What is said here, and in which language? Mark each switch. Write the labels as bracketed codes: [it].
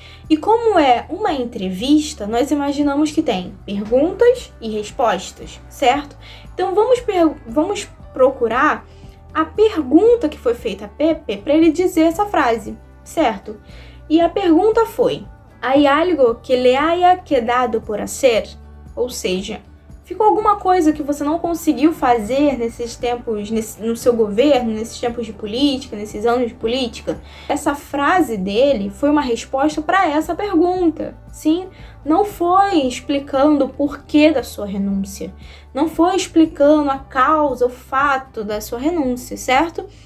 [pt] E como é uma entrevista, nós imaginamos que tem perguntas e respostas, certo? Então vamos procurar a pergunta que foi feita a Pepe para ele dizer essa frase, certo? E a pergunta foi: [es] ¿Hay algo que le haya quedado por hacer? [pt] Ou seja, ficou alguma coisa que você não conseguiu fazer nesses tempos, no seu governo, nesses tempos de política, nesses anos de política? Essa frase dele foi uma resposta para essa pergunta, sim? Não foi explicando o porquê da sua renúncia, não foi explicando a causa, o fato da sua renúncia, certo?